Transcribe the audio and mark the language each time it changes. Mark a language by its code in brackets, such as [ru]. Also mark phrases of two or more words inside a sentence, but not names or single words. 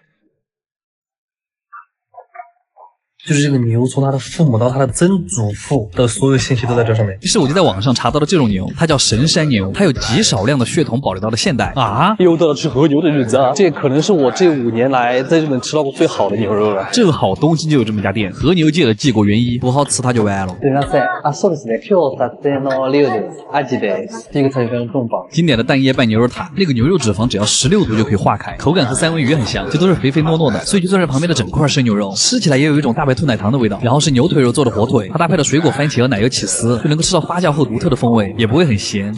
[zh] 就是这个牛从它的父母到它的曾祖父的所有信息都在这上面。于是我就在网上查到了这种牛，它叫神山牛，它有极少量的血统保留到了现代啊！又到了吃和牛的日子啊！这可能是我这5年来在日本吃到过最好的牛肉了。正好东京就有这么一家店，和牛界的继国元一，不好吃它就完了。 [ja] 对ません。あ、そうですね。今日撮影の料理です。アジです。 [zh] 这个菜非常重磅。经典的蛋液拌牛肉塔，那个牛肉脂肪只要16度就可以化开，口感和三文鱼很像，这都是肥肥糯糯的，所以就算是旁边的整块生牛肉，吃起来也有一种大白兔奶糖的味道。然后是牛腿肉做的火腿，它搭配了水果番茄和奶油起司，就能够吃到发酵后独特的风味，也不会很咸。